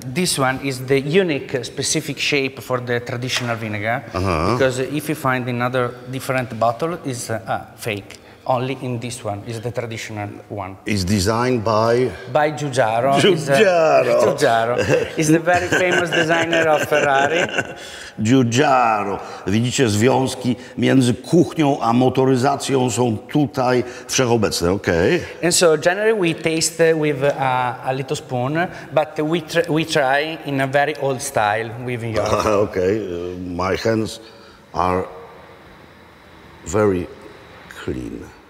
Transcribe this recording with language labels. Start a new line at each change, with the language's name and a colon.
English: This one is the unique, specific shape for the traditional vinegar, because if you find another different bottle, it's fake. Only in this one is the traditional one. It's designed by? By Giugiaro. Giugiaro. Giugiaro. He's the very famous designer of Ferrari. Giugiaro.
Polish: Widzicie, związki między kuchnią a motoryzacją są tutaj wszechobecne, okay?
English: And so generally we taste with a little spoon, but we try in a very old style with yours. Okay, my hands are very clean.